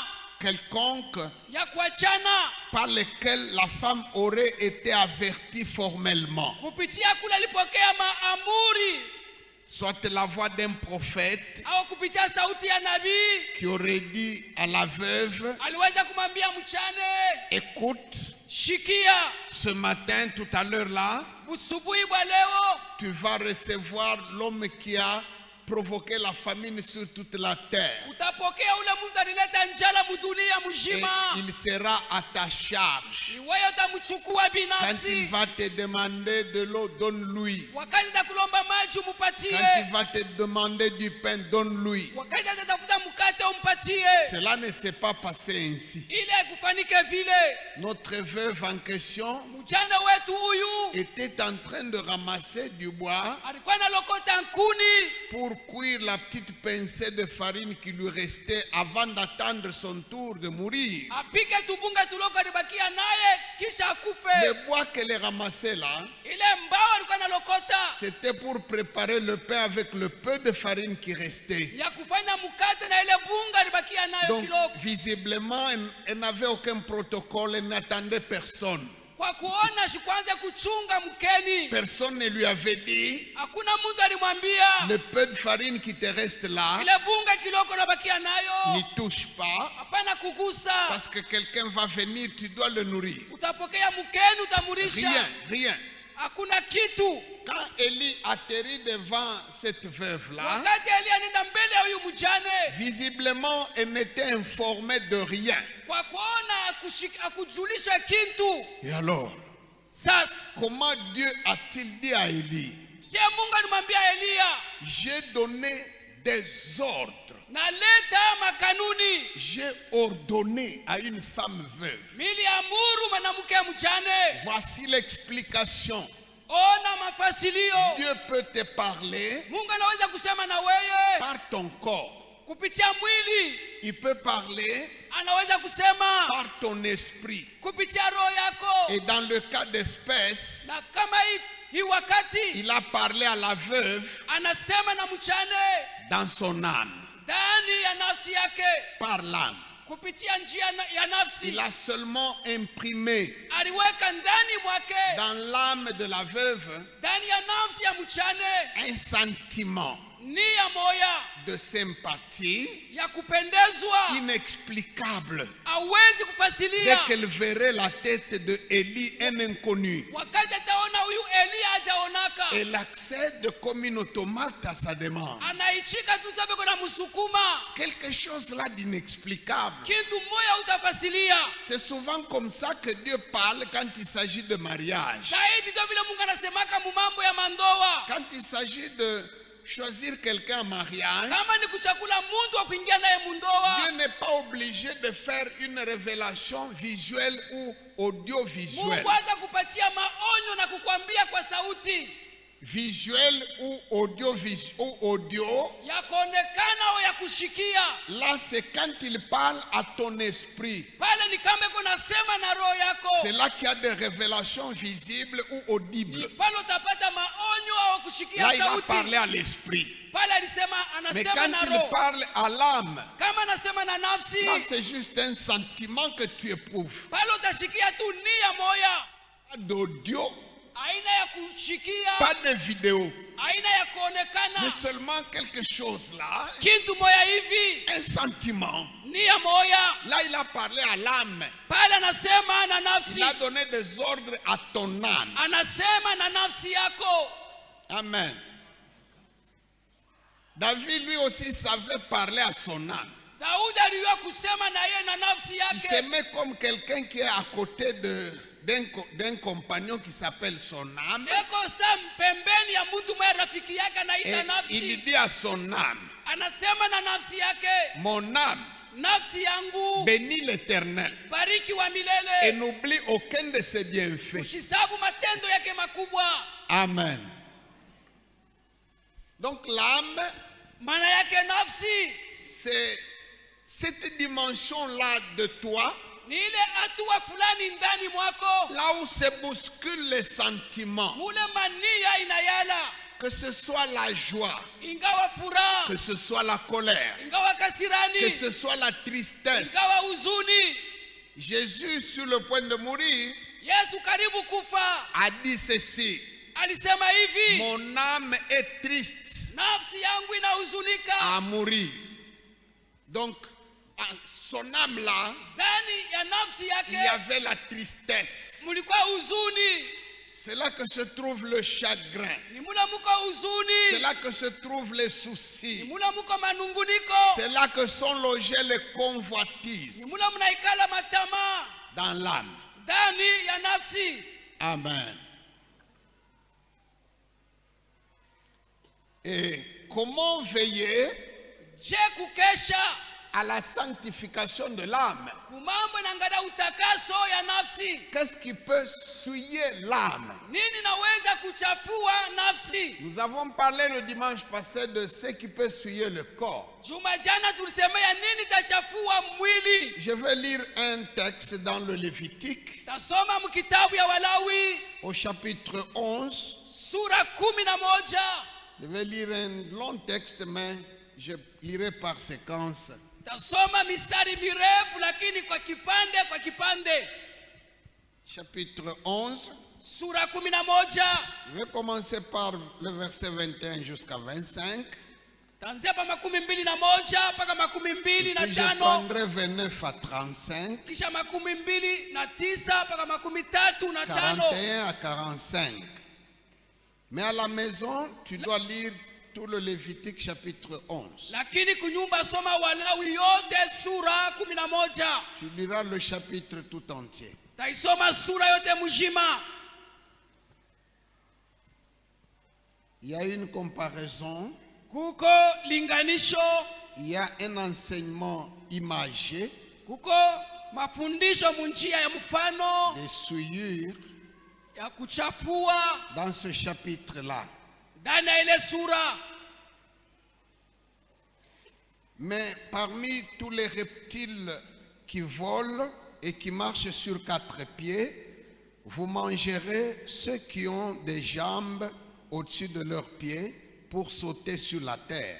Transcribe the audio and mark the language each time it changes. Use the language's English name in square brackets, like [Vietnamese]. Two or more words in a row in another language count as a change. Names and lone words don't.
[French] quelconques [Swahili] ya kuachana [French] par lesquels la femme aurait été avertie formellement. [Swahili] kupitia kule alipokea maamuri [French] Soit la voix d'un prophète [Swahili] au kupitia sauti ya nabii [French] qui aurait dit à la veuve: [Swahili] aliweza kumwambia mchane, [French] écoute, [Swahili] shikia, [French] ce matin, tout à l'heure là, [Swahili] usubuhi bwa leo [French] tu vas recevoir l'homme qui a provoqué la famine sur toute la terre. [Swahili] utapokea ule mtu alileta njala mudunia [French] Et [Swahili] mzima, [French] il sera à ta charge. [Swahili] ni wewe utamchukua [French] Quand il [Swahili] binafsi. [French] va te demander de l'eau, donne-lui. [Swahili] Wakati atakulomba maji [French] Quand [Swahili] umpatie, [French] il va te demander du pain, donne-lui. [Swahili] wakati atatafuta mkate umpatie. [French] Cela ne s'est pas passé ainsi. [Swahili] Ile kufanike vile, [French] Notre veuve en question [Swahili] mjane wetu huyu [French] était en train de ramasser du bois [Swahili] alikuwa analokota nkuni [French] pour cuire la petite pincée de farine qui lui restait avant d'attendre son tour de mourir. [Swahili] apike tubunga tuloko alibakia naye kisha akufe. [French] Le bois qu'elle ramassait là, [Swahili] Ile mbao alikuwa analokota [French] c'était pour préparer le pain avec le peu de farine qui restait. [Swahili] ya kufanya mkate na ile bunga alibakia nayo [French] Donc, [Swahili] kiloko. [French] visiblement, elle n'avait aucun protocole, elle n'attendait personne. [Swahili] Kwa kuona shikwanza kuchunga mkeni, [French] Personne ne lui avait dit: [Swahili] hakuna mtu alimwambia [French] le peu de farine qui te reste là, [Swahili] ile bunga kiloko nabakia nayo [French] n'y touche pas, [Swahili] hapana kugusa, [French] parce que quelqu'un va venir, tu dois le nourrir. [Swahili] utapokea mkeni utamurisha. [French] Rien. [Swahili] Hakuna kitu. [French] Quand Élie atterrit devant cette veuve-là, [Swahili] Wakati Elia nenda mbele ya huyu mjane, [French] visiblement, elle n'était informée de rien. [Swahili] kwa kuona akujulisha kintu. [French] Et alors, [Swahili] Sasa [French] comment Dieu a-t-il dit à Élie: [Swahili] je Mungu alimwambia Elia, [French] j'ai donné des ordres. [Swahili] naleta makanuni, [French] J'ai ordonné à une femme veuve. [Swahili] niliamuru mwanamke mjane. [French] Voici l'explication. [Swahili] Ona mafasilio. [French] Dieu peut te parler [Swahili] Mungu anaweza kusema na wewe [French] par ton corps. [Swahili] kupitia mwili, [French] Il peut parler [Swahili] anaweza kusema [French] par ton esprit. [Swahili] kupitia roho yako. [French] Et dans le cas d'espèce, [Swahili] Na kama hii wakati [French] il a parlé à la veuve [Swahili] anasema na mchane [French] dans son âme, [Swahili] ndani ya nafsi yake, [French] par l'âme. [Swahili] kupitia njia ya nafsi. [French] Il a seulement imprimé [Swahili] Aliweka ndani mwake, [French] dans l'âme de la veuve [Swahili] ndani ya nafsi ya mchane, [French] un sentiment [Swahili] nia moya [French] de sympathie [Swahili] ya kupendezwa, [French] inexplicable. [Swahili] hawezi [French] Dès [Swahili] kufasilia. [French] qu'elle verrait la tête de Élie, un inconnu, [Swahili] Wakati ataona huyu Eliya hajaonaka, [French] elle accède comme une automate à sa demande. [Swahili] anaichika tu sababu kuna msukuma, [French] Quelque chose là d'inexplicable. [Swahili] kitu moya utafasilia. [French] C'est souvent comme ça que Dieu parle quand il s'agit de mariage. [Swahili] Zaidi ndio vile Mungu anasemaka mu mambo ya mandoa. [French] Quand il s'agit de choisir quelqu'un en mariage, [Swahili] Kama ni kuchakula mtu wa kuingia naye mundoa, [French] Dieu n'est pas obligé de faire une révélation visuelle ou audiovisuelle. [Swahili] Mungu hata kupatia maonyo na kukwambia kwa sauti [French] Visuel ou audio, [Swahili] ya kuonekana au ya kushikia. [French] là c'est quand il parle à ton esprit. [Swahili] Pale ni kama kunasema na roho yako. [French] C'est là qu'il y a des révélations visibles ou audibles. [Swahili] Pale utapata maonyo au kushikia [French] Là il va [Swahili] sauti. [French] parler à l'esprit. [Swahili] Pale alisema [French] Mais [Swahili] anasema [French] quand [Swahili] na [French] il [Swahili] roho. [French] parle à l'âme, [Swahili] Kama anasema na nafsi, [French] là c'est juste un sentiment que tu éprouves. [Swahili] pale utashikia tu nia moya. [French] Pas d'audio, [Swahili] Aina ya kushikia, [French] pas de vidéo, [Swahili] aina ya [French] mais [Swahili] kuonekana. [French] seulement quelque chose là, [Swahili] Kitu moya hivi, [French] un sentiment. [Swahili] nia moya. [French] Là il a parlé à l'âme. [Swahili] Pale anasema na [French] Il [Swahili] nafsi. [French] a donné des ordres à ton âme. [Swahili] Anasema na nafsi yako. [French] Amen. David lui aussi savait parler à son âme. [Swahili] Daudi aliwa kusema na yeye na nafsi [French] Il [Swahili] yake. [French] s'aimait comme quelqu'un qui est à côté d'un compagnon qui s'appelle son âme. [Swahili] Eko sa pembeni ya mtu mwenye rafiki yake [French] Et [Swahili] anaita [French] il [Swahili] nafsi. [French] dit à son âme, [Swahili] Anasema na nafsi yake, [French] mon âme, [Swahili] nafsi yangu [French] bénis l'Éternel [Swahili] bariki wa [French] et [Swahili] milele, [French] n'oublie aucun de ses bienfaits. [Swahili] usisabu matendo yake makubwa. [French] Amen. Donc l'âme, [Swahili] Maana yake nafsi [French] c'est cette dimension-là de toi, [Swahili] ni ile hatua fulani ndani mwako, [French] là où se bousculent les sentiments, [Swahili] mule mania inayala, [French] que ce soit la joie, [Swahili] ingawa furaha, [French] que ce soit la colère, [Swahili] ingawa [French] que [Swahili] kasirani, [French] ce soit la tristesse. [Swahili] ingawa huzuni. [French] Jésus, sur le point de mourir, [Swahili] Yesu karibu kufa [French] a dit ceci, [Swahili] alisema hivi, [French] mon âme est triste [Swahili] nafsi yangu inahuzunika. [French] à mourir. Donc, à son âme-là, [Swahili] Ndani ya nafsi [French] il y [Swahili] yake [French] avait la tristesse. [Swahili] mulikuwa huzuni, [French] C'est là que se trouve le chagrin. [Swahili] ni mula muko [French] C'est [Swahili] huzuni, [French] là que se trouvent les [Swahili] ni [French] soucis. [Swahili] mula muko manunguniko, [French] C'est là que sont logées les [Swahili] ni [French] convoitises [Swahili] mula munaikala matama [French] dans l'âme. [Swahili] ndani ya nafsi. [French] Amen. Et comment veiller [Swahili] Je kukesha [French] à la sanctification de l'âme? [Swahili] kumambo na ngada utakaso ya nafsi. [French] Qu'est-ce qui peut souiller l'âme? [Swahili] Nini naweza kuchafua nafsi? [French] Nous avons parlé le dimanche passé de ce qui peut souiller le corps. [Swahili] Juma jana tulisemea nini tachafua mwili. [French] Je vais lire un texte dans le Lévitique, [Swahili] Tasoma mkitabu ya Walawi [French] au chapitre 11. [Swahili] sura 11. [French] Je vais lire un long texte, mais je lirai par séquence. [Swahili] Tasoma mistari mirefu lakini kwa kipande. [French] Chapitre 11. [Swahili] Sura 11. [French] Je vais commencer par le verset 21 jusqu'à 25. [Swahili] Tanzia pa 21 mpaka [French] Puis je [Swahili] 25. [French] prendrai 29 à 35, [Swahili] Kisha 29 mpaka 35. [French] 41 à 45. Mais à la maison, tu dois lire tout le Lévitique chapitre 11. [Swahili] Lakini kunyumba soma Walawi yote sura 11. [French] Tu liras le chapitre tout entier. [Swahili] Taisoma sura yote mujima. [French] Il y a une comparaison [Swahili] kuko linganisho, [French] il y a un enseignement imagé, [Swahili] kuko mafundisho munjia ya mfano [French] des souillures [Swahili] ya kuchafua [French] dans ce chapitre-là. [Swahili] ndani ya ile sura. [French] Mais parmi tous les reptiles qui volent et qui marchent sur 4 pieds, vous mangerez ceux qui ont des jambes au-dessus de leurs pieds pour sauter sur la terre.